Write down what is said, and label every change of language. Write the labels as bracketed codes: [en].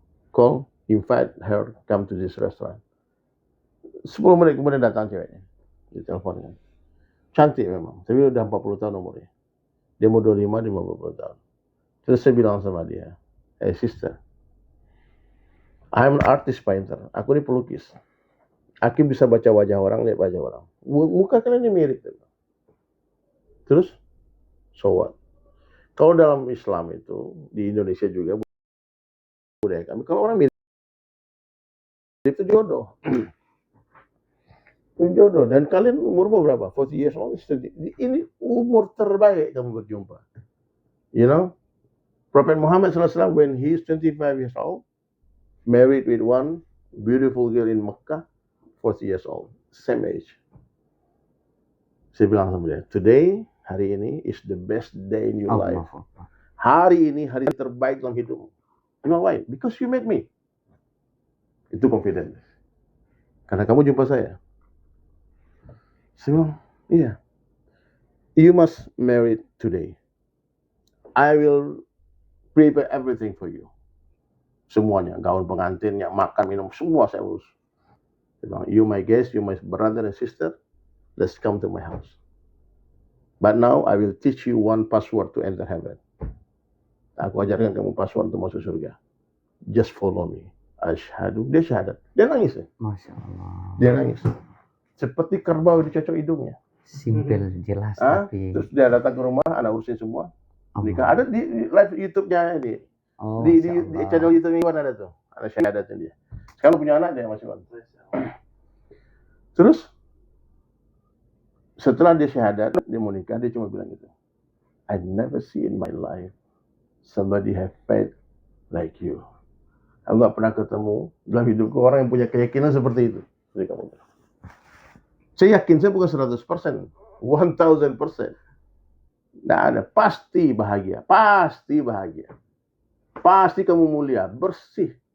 [en] Call, invite her, come to this restaurant. [id] 10 menit kemudian datang ceweknya. Di teleponnya. Cantik memang. Tapi udah 40 tahun umurnya. Dia mau 25, dia mau 40 tahun. Terus saya bilang sama dia, [en] hey sister, I'm an artist painter. [id] Aku ini pelukis. Aku bisa baca wajah orang, lihat wajah orang. Muka kalian ini mirip. Terus, [en] so what? [id] Kalau dalam Islam itu, di Indonesia juga, budaya kami, kalau orang mirip, itu jodoh. Itu jodoh. Dan kalian umur berapa? [en] 40 years old. [id] Ini umur terbaik kamu berjumpa. [en] You know? Prophet Muhammad SAW, when he is 25 years old, married with one beautiful girl in Mecca, 40 years old. Same age. [id] Saya bilang sama dia, [en] today, [id] hari ini [en] is the best day in your life. [id] Hari ini, hari terbaik dalam hidupmu. [en] You know why? Because you met me. [id] Itu confidence. Karena kamu jumpa saya. Saya bilang, iya. [en] You must marry today. I will prepare everything for you. [id] Semuanya, gaun pengantinnya, makan, minum, semua saya urus. Saya bilang, [en] you my guest, you my brother and sister, let's come to my house. But now I will teach you one password to enter heaven. [id] Aku ajarkan kamu password untuk masuk surga. [en] Just follow me. [id] Asyhadu. Dia syahadat. Dia nangis ya. Masya Allah. Dia nangis. Seperti kerbau dicocok hidungnya. Simpel, jelas tapi. Terus dia datang ke rumah, anak urusin semua. Nikah. Ada di live YouTube-nya ini. Oh, di channel YouTube Iwan ada tuh. Ada syahadatnya dia. Sekarang punya anak dia masih Iwan. Terus setelah dia syahadat, dia mau nikah, dia cuma bilang gitu. [en] I never see in my life somebody have faith like you. [id] Aku nggak pernah ketemu dalam hidupku orang yang punya keyakinan seperti itu. Jadi kamu. Saya yakin, saya bukan 100%, 1000%. Nggak ada, pasti bahagia, pasti bahagia. Pasti kamu mulia, bersih.